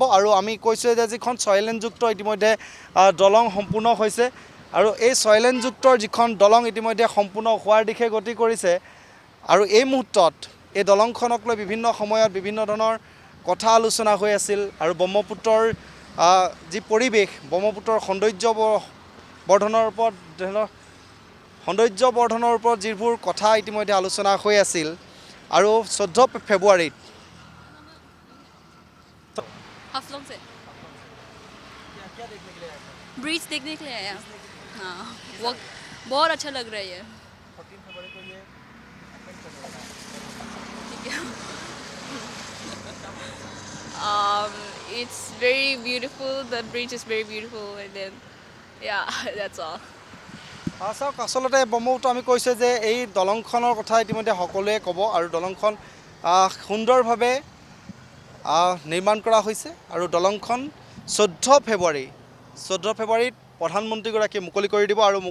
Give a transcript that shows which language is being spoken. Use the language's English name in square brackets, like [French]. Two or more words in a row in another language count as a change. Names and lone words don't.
[Assamese] আৰু আমি কৈছোঁ যে যিখন ছয়লেনযুক্ত ইতিমধ্যে দলং সম্পূৰ্ণ হৈছে আৰু এই ছয়লেনযুক্তৰ যিখন দলং ইতিমধ্যে সম্পূৰ্ণ হোৱাৰ দিশে গতি কৰিছে আৰু এই মুহূৰ্তত এই দলংখনক লৈ বিভিন্ন সময়ত বিভিন্ন ধৰণৰ কথা আলোচনা হৈ আছিল আৰু ব্ৰহ্মপুত্ৰৰ যি পৰিৱেশ ব্ৰহ্মপুত্ৰৰ সৌন্দৰ্যবৰ্ধনৰ ওপৰত যিবোৰ কথা ইতিমধ্যে আলোচনা হৈ আছিল আৰু 14 ফেব্ৰুৱাৰীত [Hindi] हाफलोंग से ब्रिज देखने के लिए आया हाँ वो बहुत अच्छा लग रहा है ये [English] it's very beautiful the bridge is very beautiful and then yeah that's all [Assamese] চাওক আচলতে ব্ৰহ্মপুত্ৰ আমি কৈছোঁ যে এই দলংখনৰ কথা ইতিমধ্যে সকলোৱে ক'ব আৰু দলংখন সুন্দৰভাৱে নিৰ্মাণ কৰা হৈছে আৰু দলংখন 14 ফেব্ৰুৱাৰীত প্ৰধানমন্ত্ৰীগৰাকীয়ে মুকলি কৰি দিব আৰু